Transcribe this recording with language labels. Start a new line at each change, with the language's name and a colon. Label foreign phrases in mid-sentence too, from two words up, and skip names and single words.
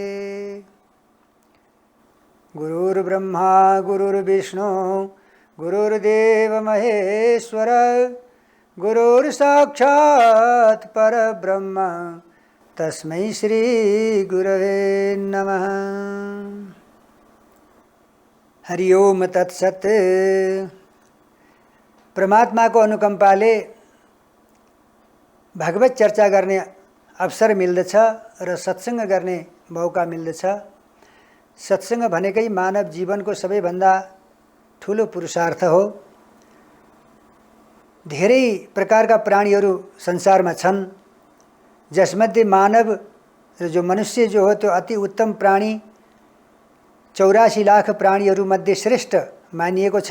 Sanskrit: गुरुर्ब्रह्मा गुरुर्विष्णु गुरुर्देव महेश्वर गुरुर्साक्षात् परब्रह्म तस्मै श्री गुरवे नमः। हरि ओम तत्सत्।
Nepali: परमात्मा को अनुकम्पाले भागवत चर्चा गर्ने अवसर मिल्दछ र सत्संग गर्ने मौका मिल्दछ। सत्संग भनेकै मानव जीवनको सबैभन्दा ठुलो पुरुषार्थ हो। धेरै प्रकारका प्राणीहरू संसारमा छन्, जसमध्ये मानव र जो मनुष्य जो हो त्यो अति उत्तम प्राणी 84 लाख प्राणीहरूमध्ये श्रेष्ठ मानिएको छ।